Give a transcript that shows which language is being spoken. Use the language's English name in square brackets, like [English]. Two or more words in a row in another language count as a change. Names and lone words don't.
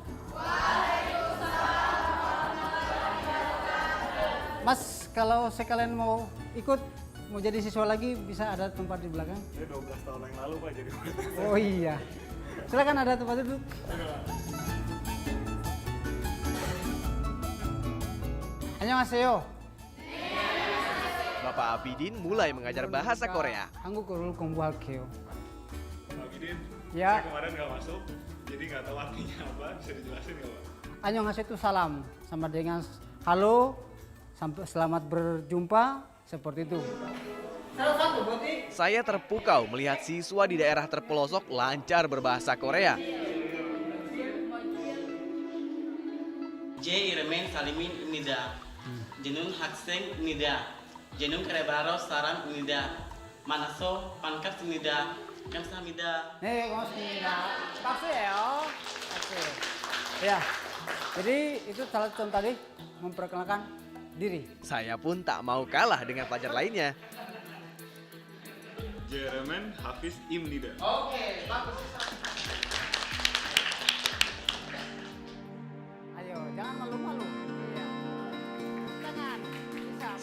[Indonesian] Mas, kalau sekalian mau ikut, mau jadi siswa lagi, bisa ada tempat di belakang? Saya 12 tahun yang lalu Pak jadi murid. Oh iya. Silakan ada tempat duduk. [Korean] Annyeonghaseyo. [Indonesian] Bapak Abidin mulai mengajar bahasa Korea. [Korean] 한국어를 공부할게요. [Indonesian] Pak Abidin, Ya. saya kemarin nggak masuk, jadi nggak tahu artinya apa, bisa dijelasin nggak Pak? Annyeonghaseyo itu salam, sama dengan halo, sampai selamat berjumpa, seperti itu. Saya terpukau melihat siswa di daerah terpelosok lancar berbahasa Korea. [Korean] 제 이름은 살림입니다. 저는 학생입니다. 저는 카레바로 사람입니다. 만나서 반갑습니다. 감사합니다. 네, 고맙습니다. 박수예요. 박수. [Indonesian] Ya, jadi itu salah satu tadi memperkenalkan diri. Saya pun tak mau kalah dengan pelajar lainnya. [Korean] 제 이름은 Hafiz 입니다. [Indonesian] Ayo, jangan malu-malu. Ya. Jangan. Bisa.